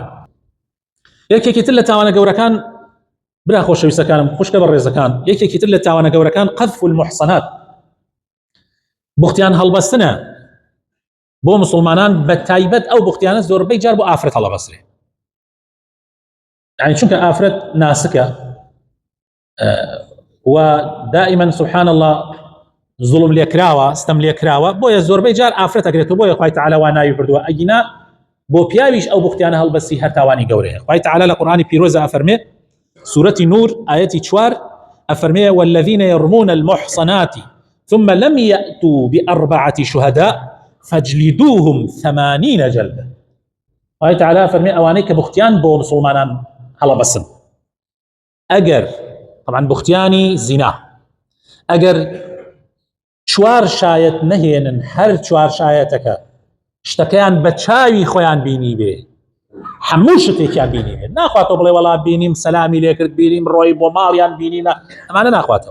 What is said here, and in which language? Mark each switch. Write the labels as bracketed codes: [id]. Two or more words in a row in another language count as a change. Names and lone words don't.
[ckb] یەکێکی تر لە تاوانە گەورەکان، برا خۆشەویستەکانم، خوشکە بەڕێزەکان، یەکێکی تر لە تاوانە گەورەکان [ar] قەذف المحصنات، [ckb] بوختیان هەڵبەستنە بۆ مسلمانان، بە تایبەت ئەو بوختیانە زۆربەی جار بۆ ئافرەت هەڵەبەسترێ. يعني چونکە ئافرەت ناسکە و دائما [ar] سبحان الله [ckb] ظلم لێکراوە، ستەم لێکراوە، بۆیە زۆربەی جار ئافرەت ئەگرێتەوە. بۆیە خوای تعالی وا ناوی بردووە ئەگینا بۆ پیاویش ئەو بوختیانە هەڵبەستی هەر تاوانی گەورەیە. خوای تعالی لە قورئانی پیرۆزە ئەفەرمێ سورەتی نور ئاەتی 4 ئەفەرمێ [ar] والذین يرمون المحصنات ثم لم يأتوا ب4 شهداء فاجلدوهم 80 جلدة. [ckb] خوای تعالی فرمي ئەوانەی کە بوختیان بۆ مسلمانان هەڵەبەسن، ئەگەر طبعا بوختیانی زینا، ئەگەر 4 شایەت نەهێنن، هەر 4 شایەتەکە شتەکەیان بە چاوی خۆیان بینی بێ، هەموو شتێکیان بینی بێ، ناخواتەوە بڵێ وەڵا بینیم سەلامی لێکرد، بینیم ڕۆی بۆ ماڵیان بینینە، ئەمانە ناخواتەوە.